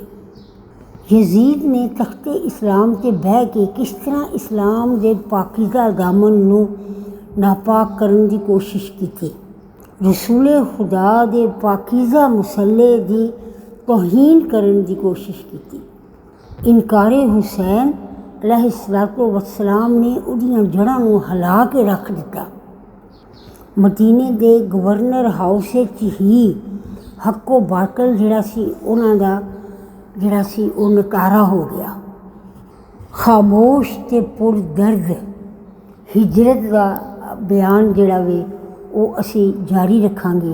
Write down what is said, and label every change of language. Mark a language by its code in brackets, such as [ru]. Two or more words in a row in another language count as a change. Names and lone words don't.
[pa] ਯਜ਼ੀਦ ਨੇ ਤਖਤੇ ਇਸਲਾਮ 'ਤੇ ਬਹਿ ਕੇ ਕਿਸ ਤਰ੍ਹਾਂ ਇਸਲਾਮ ਦੇ ਪਾਕੀਜ਼ਾ ਦਾਮਨ ਨੂੰ ਨਾਪਾਕ ਕਰਨ ਦੀ ਕੋਸ਼ਿਸ਼ ਕੀਤੀ। ਰਸੂਲ ਖੁਦਾ ਦੇ ਪਾਕੀਜ਼ਾ ਮੁਸੱਲੇ ਦੀ ਤੋਹੀਨ ਕਰਨ ਦੀ ਕੋਸ਼ਿਸ਼ ਕੀਤੀ। ਇਨਕਾਰੇ ਹੁਸੈਨ [ar] عليه الصلاة والسلام [pa] ने ਉਹਦੀਆਂ ਜੜ੍ਹਾਂ ਨੂੰ ਹਿਲਾ ਕੇ ਰੱਖ ਦਿੱਤਾ। ਮਦੀਨੇ ਦੇ ਗਵਰਨਰ ਹਾਊਸ ਵਿੱਚ ਹੀ ਹੱਕੋ ਬਾਤਲ ਜਿਹੜਾ ਸੀ ਉਹਨਾਂ ਦਾ ਜਿਹੜਾ ਸੀ ਉਹ ਨਕਾਰਾ ਹੋ ਗਿਆ। ਖਾਮੋਸ਼ ਤੇ ਪੁਰਦਰਦ ਹਿਜਰਤ ਦਾ ਬਿਆਨ ਜਿਹੜਾ ਵੇ ਉਹ ਅਸੀਂ ਜਾਰੀ ਰੱਖਾਂਗੇ।